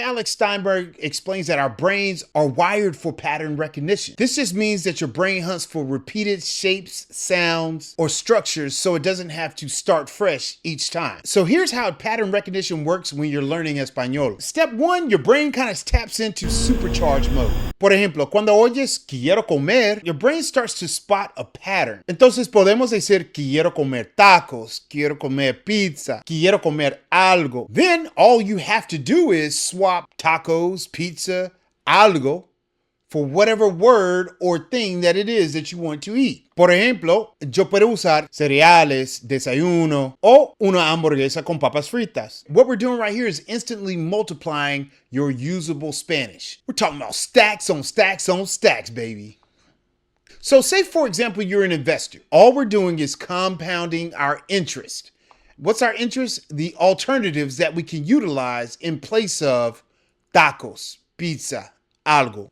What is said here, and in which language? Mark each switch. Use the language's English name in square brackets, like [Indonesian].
[English] Alex Steinberg explains that our brains are wired for pattern recognition. This just means that your brain hunts for repeated shapes, sounds, or structures so it doesn't have to start fresh each time. So here's how pattern recognition works when you're learning Español. Step one, your brain kind of taps into supercharge mode. [Spanish] Por ejemplo, cuando oyes quiero comer, [English] your brain starts to spot a pattern. [Spanish] Entonces podemos decir quiero comer tacos, quiero comer pizza, quiero comer algo. [English] Then all you have to do is swap tacos, pizza, algo for whatever word or thing that it is that you want to eat. [Spanish] Por ejemplo, yo puedo usar cereales, desayuno, o una hamburguesa con papas fritas. [English] What we're doing right here is instantly multiplying your usable Spanish. We're talking about stacks on stacks on stacks, baby. So say, for example, you're an investor. All we're doing is compounding our interest. What's our interest? The alternatives that we can utilize in place of tacos, pizza, algo.